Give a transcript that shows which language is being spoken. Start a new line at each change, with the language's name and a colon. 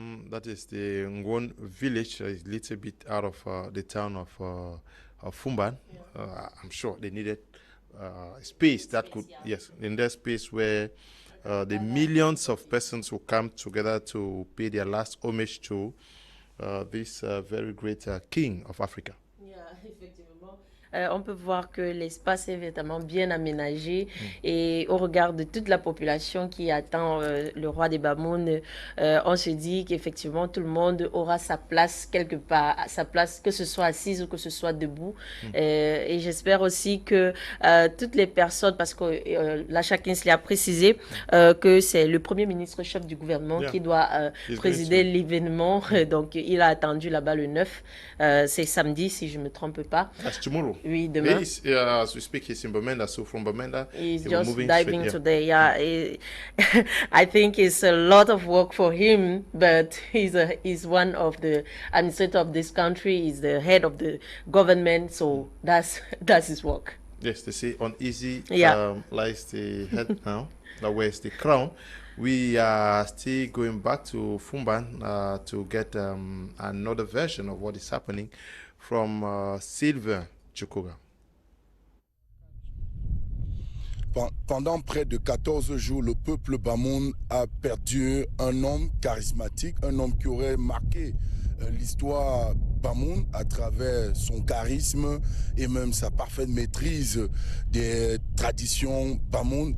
English: That is the NGWA village, a little bit out of the town of Foumban. I'm sure they needed space that could, in that space where the millions of persons who come together to pay their last homage to this very great king of Africa.
French: Yeah, effectivement. On peut voir que l'espace est vraiment bien aménagé et au regard de toute la population qui attend le roi des Bamoun, on se dit qu'effectivement tout le monde aura sa place quelque part, sa place que ce soit assise ou que ce soit debout. Et j'espère aussi que toutes les personnes, parce que là chacun se l'a précisé, que c'est le premier ministre chef du gouvernement qui doit présider l'événement. Donc il a attendu là-bas le 9, c'est samedi si je ne me trompe pas.
English: That's tomorrow.
French: Oui, demain.
English: As we speak, he's in Bamenda, so from Bamenda, he's just diving today. Yeah, I think it's a lot of work for him, but he's one of the administrators of this country. He's the head of the government, so that's his work. Yes, they say uneasy lies the head now. That wears the crown. We are still going back to Foumban to get another version of what is happening from Sylvain Chukoga.
French: Pendant près de 14 jours, le peuple Bamoun a perdu un homme charismatique, un homme qui aurait marqué l'histoire Bamoun à travers son charisme et même sa parfaite maîtrise des traditions Bamoun.